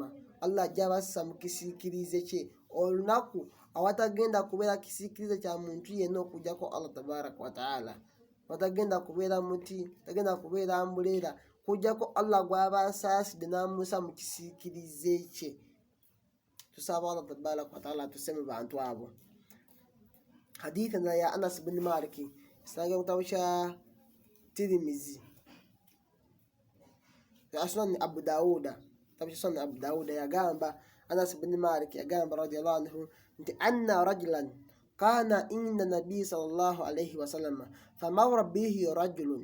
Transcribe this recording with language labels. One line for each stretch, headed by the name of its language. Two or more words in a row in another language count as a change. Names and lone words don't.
Ganda: Allah ajja bassa mu kisiikirize kye, olunaku awatagenda kubeera kisiikirize kya muntu yenna okujjako
Arabic: الله تبارك وتعالى.
Ganda: Watagenda kubeera muti, tagenda kubeera ambuleera, kujjako Allah gw'aba asaasidde n'amussa mu kisiikirize kye. Tusaba
Arabic: الله تبارك وتعالى
Ganda: atusse mu bantu abo. Hadithi ya Anas bin Malik isanga mu kitabu kya Tirmizi, Sunan Abu Dawuda, kitabu kya Sunan Abu Dawuda, yagamba Anas bin Malik yagamba
Arabic: رضي الله عنه
Ganda: nti
Arabic: أن رجلا كان عند النبي صلى الله عليه وسلم فمر به رجل